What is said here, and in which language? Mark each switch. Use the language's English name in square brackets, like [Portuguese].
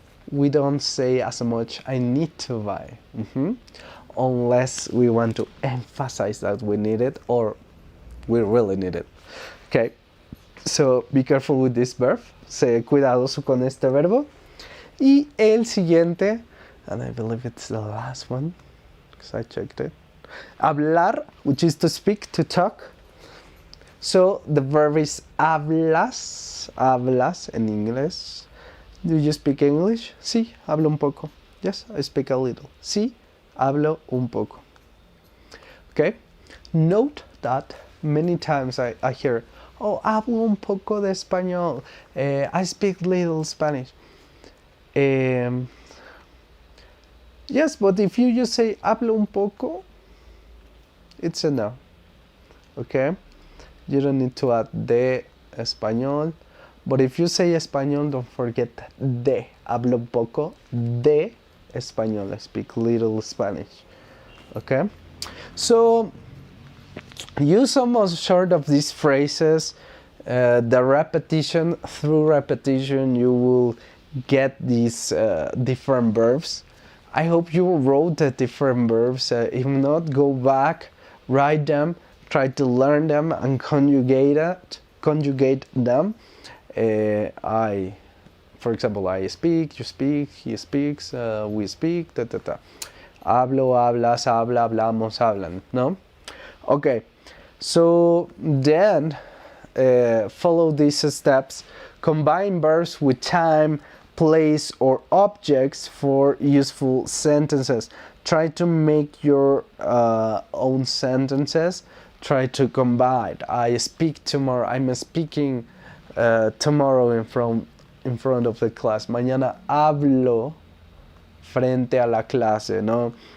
[English] we don't say as much I need to buy, unless we want to emphasize that we need it or we really need it. Okay, so be careful with this verb. [Spanish] Sé cuidadoso con este verbo. Y el siguiente, [English] and I believe it's the last one because I checked it. Hablar, which is to speak, to talk. So the verb is [Spanish] hablas, hablas en inglés. [English] Do you speak English? [Spanish] Sí, hablo un poco. [English] Yes, I speak a little. [Spanish] Sí, hablo un poco. [English] Okay, note that many times I hear, oh, [Spanish] hablo un poco de español. [English] I speak little Spanish. Yes, but if you just say [Spanish] hablo un poco, [English] it's a no. Okay? You don't need to add [Spanish] de español. [English] But if you say español, don't forget de. [Spanish] Hablo un poco de español. [English] I speak little Spanish. Okay? So, use some short of these phrases. The repetition, through repetition, you will get these different verbs. I hope you wrote the different verbs. If not, go back, write them, try to learn them and conjugate them. For example, I speak, you speak, he speaks, we speak, [Spanish] Hablo, hablas, habla, hablamos, hablan, no? [English] Okay, so then follow these steps. Combine verbs with time, place, or objects for useful sentences. Try to make your own sentences. Try to combine. I speak tomorrow. I'm speaking tomorrow in front of the class. [Spanish] Mañana hablo frente a la clase, no?